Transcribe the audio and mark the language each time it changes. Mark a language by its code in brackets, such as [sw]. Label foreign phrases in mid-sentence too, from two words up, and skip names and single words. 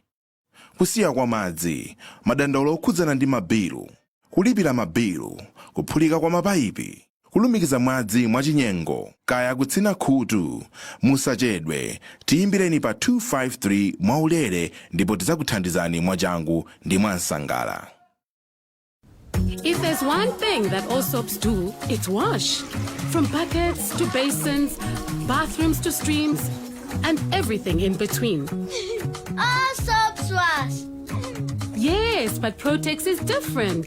[ny] Kusiya kwa madzi, madandaulo okhudzana ndi mabilu, kulipira mabilu, kuphulika kwa mapayipi, kulumikiza madzi mwachinyengo, kaya kutsina khutu, musachedwe, tiyimbireni pa 253 mwaulere ndipo tidzakuthandizani mwachangu ndi mwansangala. [en] If there's one thing that all soaps do, it's wash. From buckets to basins, bathrooms to streams, and everything in between. All soaps wash. Yes, but Protex is different.